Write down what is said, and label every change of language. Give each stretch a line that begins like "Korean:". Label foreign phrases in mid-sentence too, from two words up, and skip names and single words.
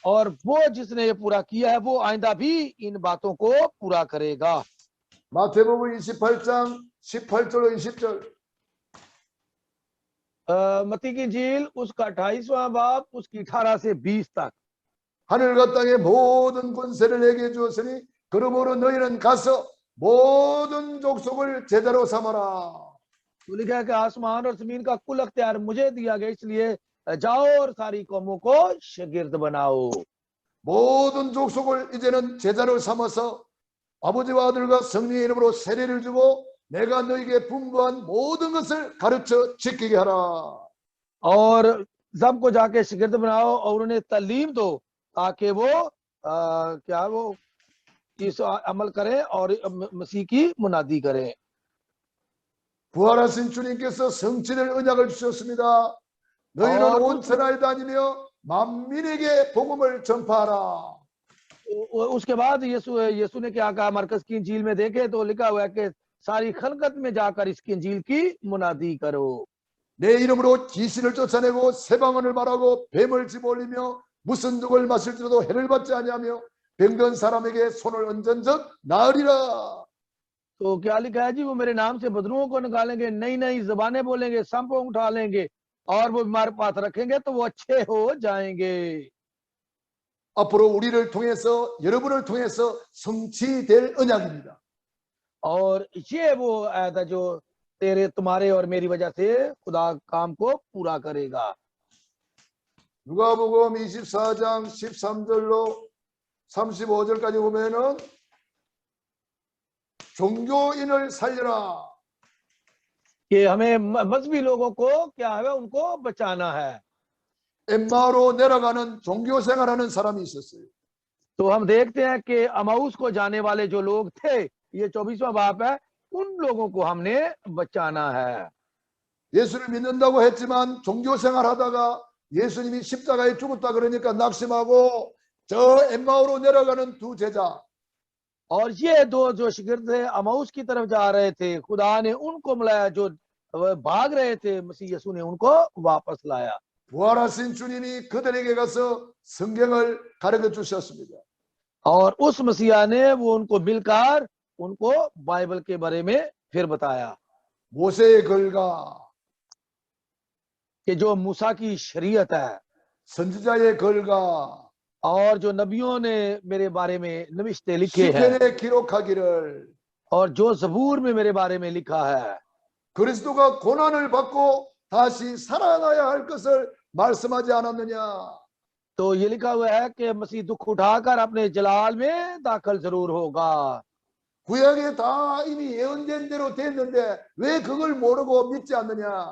Urdu: اور وہ جس نے یہ پورا کیا ہے وہ آئندہ بھی ان باتوں کو پورا کرے گا.
Korean: 마태복음 28장 18절로 20절.
Urdu: متی کی انجیل اس کا 28واں باب اس کی 18 سے 20 تک.
Korean: 하늘과 땅의 모든 권세를 내게 주었으니 그러므로 너희는 가서 모든 족속을 제자로 삼아라.
Urdu: تو لکھا ہے کہ آسمان اور زمین کا کل اختیار مجھے دیا گیا، اس لیے جاؤ اور ساری قوموں کو شاگرد بناؤ.
Korean: 모든 족속을 이제는 제자로 삼아서 아버지와 아들과 성령의 이름으로 세례를 주고 내가 너에게 분부한 모든 것을 가르쳐 지키게 하라.
Urdu: اور سب کو جا کے شاگرد بناؤ اور انہیں تعلیم دو تاکہ وہ کیا وہ اس عمل کریں اور مسیح کی منادی کریں.
Korean: 부활하신 주님께서 성취될 언약을 주셨습니다. 너희는 온 천하에 다니며 만민에게 복음을 전파하라.
Urdu: اس کے بعد یسوع نے کیا کہا، مرکز کی انجیل میں دیکھے تو لکھا ہوا ہے کہ ساری خلقت میں جا کر اس کی انجیل کی منادی کرو.
Korean: 내 이름으로 귀신을 쫓아내고 세방언을 말하고 뱀을 집어올리며 무슨 독을 마실지라도 해를 받지 아니하며 병든 사람에게 손을 얹은 적 나으리라.
Urdu: تو کیا لکھا ہے جی، وہ میرے نام سے بدروحوں کو نکالیں گے، نئی نئی زبانیں بولیں گے، سانپوں اٹھا لیں گے اور وہ بیمار پاس رکھیں گے تو وہ اچھے ہو جائیں گے.
Korean: 앞으로 우리를 통해서 여러분을 통해서 성취될 언약입니다.
Urdu: اور یہ وہ آیت ہے جو تیرے تمہارے اور میری وجہ سے خدا کام کو پورا کرے گا.
Korean: 누가복음 24장 13절로 35절까지 보면은 종교인을 살려라.
Urdu: کہ ہمیں مذہبی لوگوں کو کیا ہے، ان کو بچانا ہے.
Korean: 엠마오로 내려가는 종교 생활하는 사람이 있었어요.
Urdu: تو ہم دیکھتے ہیں کہ اماؤس کو جانے والے جو لوگ تھے، یہ 24واں باپ ہے، ان لوگوں کو ہم نے بچانا ہے.
Korean: 예수를 믿는다고 했지만 종교 생활하다가 예수님이 십자가에 죽었다 그러니까 낙심하고 저 엠마오로 내려가는 두 제자,
Urdu: اور یہ دو جو شاگرد تھے اماؤس کی طرف جا رہے تھے، خدا نے ان کو ملایا، جو بھاگ رہے تھے مسیح یسوع نے ان کو واپس لایا.
Korean: 부활하신 주님이 그들에게 가서 성경을 가르쳐 주셨습니다.
Urdu: اور اس مسیحا نے وہ ان کو مل کر ان کو بائبل کے بارے میں پھر بتایا
Korean: 모세의 글과
Urdu: کہ جو موسیٰ کی شریعت ہے
Korean: 선지자의 글과
Urdu: اور جو نبیوں نے میرے بارے میں نوشتے لکھے ہیں
Korean: 시편에 기록하기를
Urdu: اور جو زبور میں میرے بارے میں لکھا ہے,
Korean: 그리스도가 고난을 받고 다시 살아나야 할 것을 말씀하지 않았느냐.
Urdu: تو یہ لکھا ہوا ہے کہ مسیح دکھ اٹھا کر اپنے جلال میں داخل ضرور ہوگا.
Korean: 구약에 다 이미 예언된 대로 됐는데 왜 그걸 모르고 믿지 않느냐.